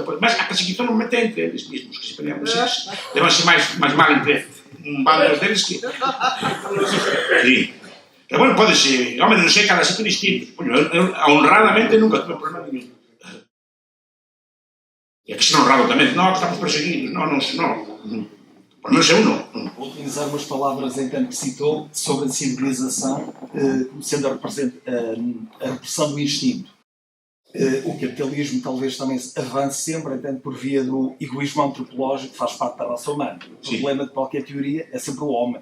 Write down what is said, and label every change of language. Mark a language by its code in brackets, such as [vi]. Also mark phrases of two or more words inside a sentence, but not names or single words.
[gl] Mas a perseguición non mete entre eles mesmos, que se pelean por eles. Levanse máis mal entre un bando deles que... Sí. [es] Pero bueno, [gl] pode ser, home, non sei, cada sitio distinto. Eu honradamente nunca tuve problema nenhum. E que ser honrado tamén, non, que estamos perseguidos, non. Por non ser uno. [pt] Vou utilizar umas palavras em tanto que citou sobre a civilização, como sendo a repressão do instinto. O capitalismo talvez também avance sempre, entanto, por via do egoísmo antropológico que faz parte da raça humana. O problema de qualquer teoria é sempre o homem.